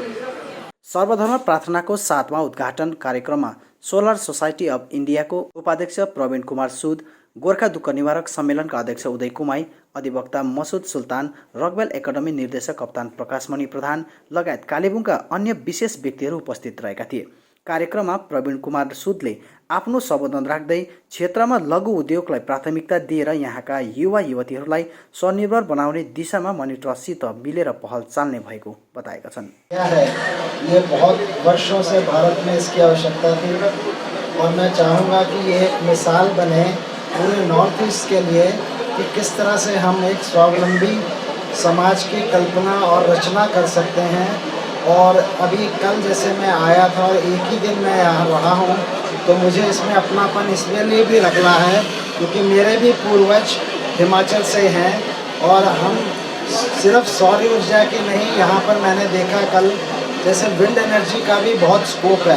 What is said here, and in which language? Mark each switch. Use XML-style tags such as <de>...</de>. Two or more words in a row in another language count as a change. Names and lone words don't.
<ne>सर्वधर्म प्रार्थनाको 7वां उद्घाटन कार्यक्रममा सोलर सोसाइटी अफ इन्डियाको उपाध्यक्ष प्रवीण कुमार सुद, गोर्खा दुःख निवारक सम्मेलनका अध्यक्ष उदय कुमाई, अधिवक्ता मसुद सुल्तान, रकवेल एकाडेमी निर्देशक कप्तान प्रकाशमणि प्रधान लगायत कालेबुङका अन्य विशेष व्यक्तिहरू उपस्थित रहेका थिए। कार्यक्रममा प्रवीण कुमार सुदले आफ्नो सम्बोधन राख्दै क्षेत्रमा लघु उद्योगलाई प्राथमिकता दिएर यहाँका युवा युवतीहरूलाई स्वनिर्भर बनाउने दिशामा मनी ट्रस्टसित मिलेर पहल चाल्ने भएको बताएका छन्।</ne> <hi>ये बहुत वर्षों से भारत में इसकी आवश्यकता थी और मैं चाहूँगा कि ये एक मिसाल बने पूरे नॉर्थ ईस्ट के लिए कि किस तरह से हम एक स्वावलंबी समाज की कल्पना और रचना कर सकते हैं। और अभी कल जैसे मैं आया था और एक ही दिन मैं यहाँ रहा हूँ तो मुझे इसमें अपनापन इसलिए भी रखना है क्योंकि मेरे भी पूर्वज हिमाचल से हैं और हम सिर्फ सौर ऊर्जा की नहीं, यहाँ पर मैंने देखा कल जैसे</hi> <en>wind energy</en> <hi>का भी बहुत स्कोप है।</hi>